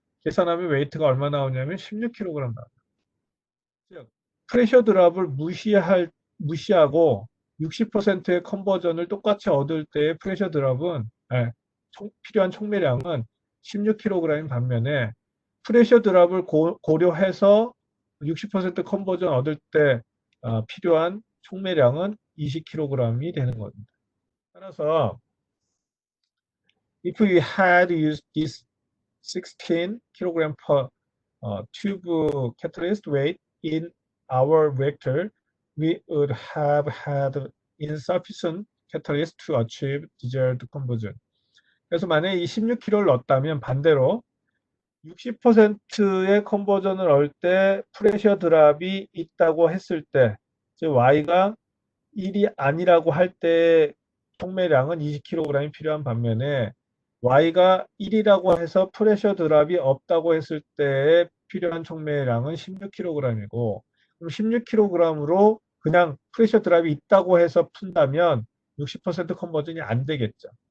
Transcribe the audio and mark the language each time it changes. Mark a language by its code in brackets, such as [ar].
[ko] 계산하면 웨이트가 얼마 나오냐면 16kg 나와요. 즉 프레셔 드랍을 무시하고 60%의 컨버전을 똑같이 얻을 때의 프레셔 드랍은 필요한 총매량은 16kg인 반면에 프레셔 드랍을 고려해서 60% 컨버전 얻을 때 필요한 총매량은 20kg이 되는 겁니다. 따라서 [en] if we had used this 16kg per tube catalyst weight in our reactor, we would have had insufficient catalyst to achieve desired conversion. [ko] 그래서 만약에 이 16kg를 넣었다면 반대로 60%의 컨버전을 얻을 때 프레셔 드랍이 있다고 했을 때, 즉 y가 1이 아니라고 할 때 총매량은 20kg이 필요한 반면에 y가 1이라고 해서 프레셔 드랍이 없다고 했을 때 필요한 총매량은 16kg이고 그럼 16kg으로 그냥 프레셔 드랍이 있다고 해서 푼다면 60% 컨버전이 안 되겠죠.